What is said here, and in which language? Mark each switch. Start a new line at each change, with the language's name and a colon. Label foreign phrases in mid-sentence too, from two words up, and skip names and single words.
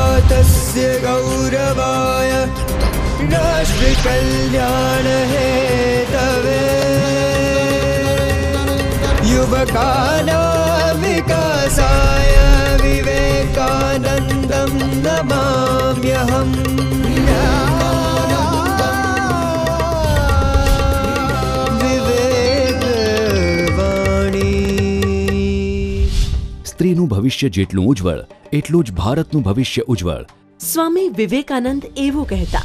Sanskrit: तस्य गौरवाय राष्ट्र कल्याण हेतवे युवकानां विकासाय विवेकानन्दं नमाम्यहम्।
Gujarati: સ્ત્રીનું ભવિષ્ય જેટલું ઉજ્જવળ એટલું જ ભારતનું ભવિષ્ય ઉજ્જવળ। સ્વામી વિવેકાનંદ એવું કહેતા।